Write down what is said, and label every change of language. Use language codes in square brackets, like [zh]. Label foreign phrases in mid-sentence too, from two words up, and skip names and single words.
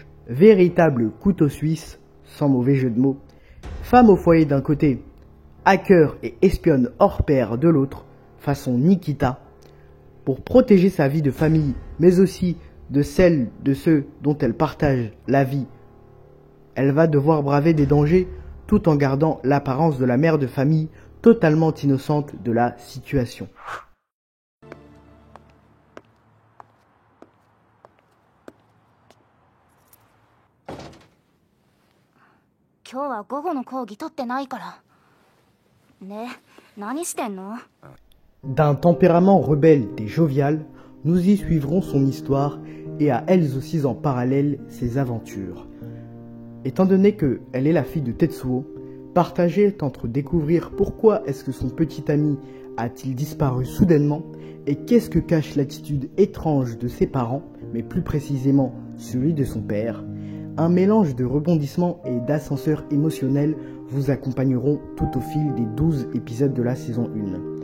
[fr] Véritable couteau suisse, sans mauvais jeu de mots, femme au foyer d'un côté, hacker et espionne hors pair de l'autre, façon Nikita, pour protéger sa vie de famille, mais aussi de celle de ceux dont elle partage la vie. elle va devoir braver des dangers tout en gardant l'apparence de la mère de famille totalement innocente de la situation. [ja] 今日は午後の講義取ってないから。ね、何してんの？ [fr] D'un tempérament rebelle et jovial, nous y suivrons son histoire et à elles aussi en parallèle ses aventures. Étant donné qu'elle est la fille de Tetsuo, partagée entre découvrir pourquoi est-ce que son petit ami a-t-il disparu soudainement et qu'est-ce que cache l'attitude étrange de ses parents, mais plus précisément celui de son père, un mélange de rebondissements et d'ascenseurs émotionnels vous accompagneront tout au fil des 12 épisodes de la saison 1.